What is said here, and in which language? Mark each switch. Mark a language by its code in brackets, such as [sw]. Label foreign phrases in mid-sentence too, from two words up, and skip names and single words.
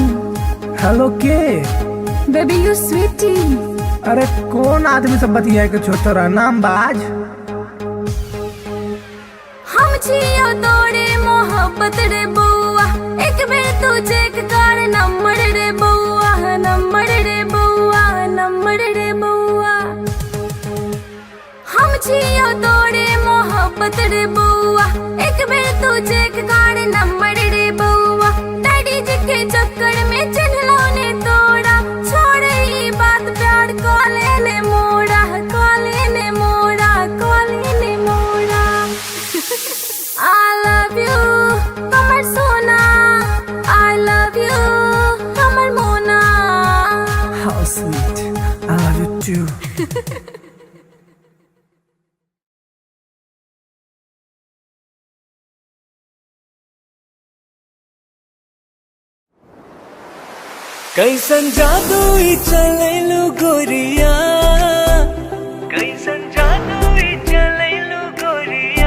[mai] हेलो के? [en] Baby, you sweetie. [mai] अरे कौन आदमी सब बतिया के छोटा नाम बाज? हम छियो तोरे मोहब्बत रे बउआ, एक बेर तू चेक कर नंबर रे बउआ, नंबर रे बउआ, नंबर रे बउआ। हम छियो तोरे मोहब्बत रे बउआ, एक बेर तू चेक कर नंबर रे बउआ। डैडी जी के चक्कर में चिन्हलो ने तोड़ा, छोड़ ई बात प्यार कॉले ने मोड़ा, कॉले ने मोड़ा, कॉले ने मोड़ा। [en] I love you, [mai] कमर सोना। [en] I love you, [mai] कमर मोना। [en] How sweet, I love you too. [mai] कैसन जादू ही चलेलू गोरिया, कैसन जादू ही चलेलू गोरिया।